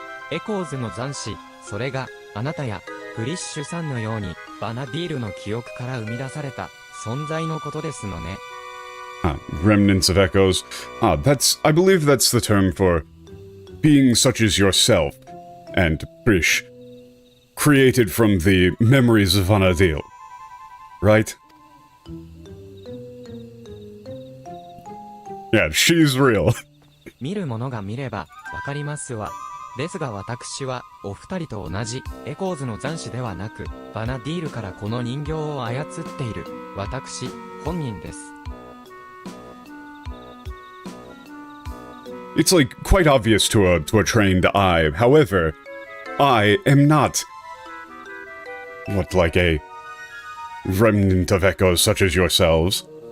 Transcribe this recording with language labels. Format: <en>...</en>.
<ja>Echoes の残滓、それが、あなたや、フリッシュさんのように、バナディールの記憶から生み出された、存在のことですのね。</ja> <en>Remnants of echoes. I believe that's the term for being such as yourself, and Brish, created from the memories of Vanadil. Right? Yeah, she's real.</en> <ja>見る者が見れば、わかりますわ。ですが私は、お二人と同じ、エコーズの残滓ではなく、バナディールからこの人形を操っている、私、本人です。</ja> <en>It's like quite obvious to a trained eye. However, I am not what, like a remnant of echoes such as yourselves.</en>